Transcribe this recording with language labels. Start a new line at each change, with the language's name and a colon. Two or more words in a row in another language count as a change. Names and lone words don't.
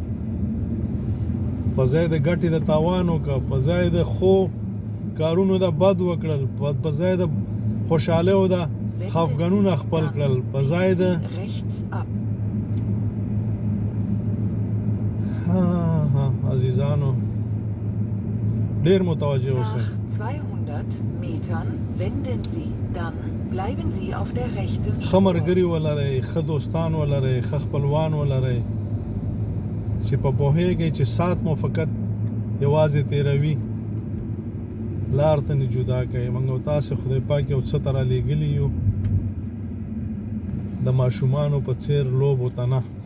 Pashto: په ځای د ګټې د تاوان وکړه، په ځای د ښو کارونو د بد وکړل، په ځای د خوشحالیو د خفګانونه خپل کړل، په ځای د عزیزانو ډېر متوجه اوسئ.
German: Nach 200 Metern wenden Sie. Dann bleiben Sie auf der rechten Spur.
Pashto: ښه ملګري ولرئ، ښه دوستان ولرئ، ښه خپلوان ولرئ چې په پوهېږئ چې سات مو فقط یوازې تېروي، لار ته نه جدا کوي. موږ او تاسې خدای پاک یو څه ته رالېږلي یو، د ماشومانو په څېر لوبو ته نه.